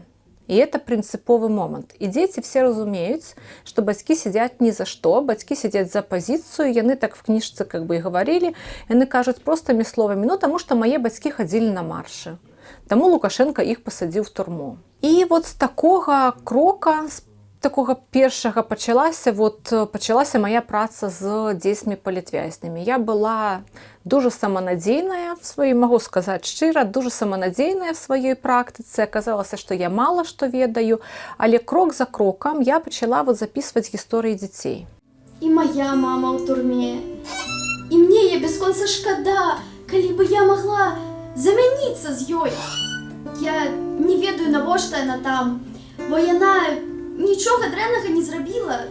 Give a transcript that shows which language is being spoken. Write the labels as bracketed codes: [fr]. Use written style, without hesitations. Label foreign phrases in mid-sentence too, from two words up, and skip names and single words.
[be] І это прынцыповы момант. І дзеці все разумеюць, што бацькі сядзяць ні за што, бацькі сядзяць за пазіцыю, яны так в кніжцы і гаварылі, яны кажуць простымі словамі, таму што мае бацькі хадзілі на маршы. Таму Лукашенко іх пасадзіў в турму. І з такога крока, з такога першага пачалася моя праца з дзецьмі палітвязнямі. Я была дуже саманадзейная, магу сказаць шчыра, дуже саманадзейная в сваёй практыцы. Аказалася, што я мала што ведаю, але крок за крокам я пачала записваць гісторыі дзяцей. І моя мама ў турме. І мне я бясконца шкада, калі бы я могла замяніцца з ёй. Я не ведаю, навошта яна там, бо яна нічога дрэннага не зрабіла.